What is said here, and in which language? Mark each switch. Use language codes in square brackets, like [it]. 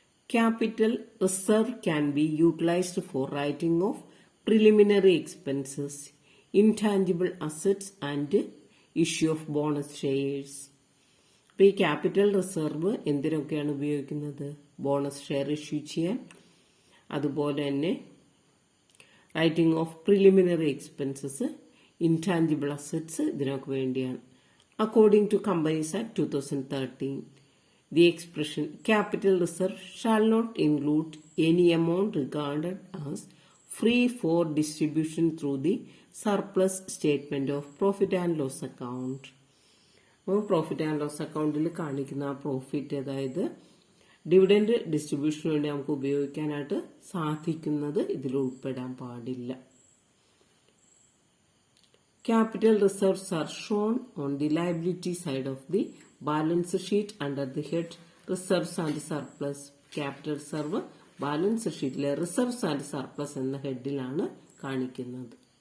[en] Capital reserve can be utilised for writing off preliminary expenses, intangible assets and issue of bonus shares. [ml] അപ്പോൾ ഈ capital reserve എന്തിനൊക്കെയാണ് ഉപയോഗിക്കുന്നത്? Bonus share issue ചെയ്യാൻ, അതുപോലെ തന്നെ writing of preliminary expenses, intangible assets, ഇതിനൊക്കെ വേണ്ടിയാണ്. [en] According to Companies Act 2013, the expression capital reserve shall not include any amount regarded as free for distribution through the surplus statement of profit and loss account. [ml] Profit and loss അക്കൗണ്ടിൽ കാണിക്കുന്ന ആ profit, അതായത് dividend ഡിസ്ട്രിബ്യൂഷന് വേണ്ടി നമുക്ക് ഉപയോഗിക്കാനായിട്ട് സാധിക്കുന്നത് ഇതിൽ ഉൾപ്പെടാൻ പാടില്ല. [en] Capital reserves are shown on the liability side of the balance sheet under the head Reserves and Surplus. [ml] Capital reserve balance sheet le Reserves and Surplus എന്ന ഹെഡിലാണ് കാണിക്കുന്നത്.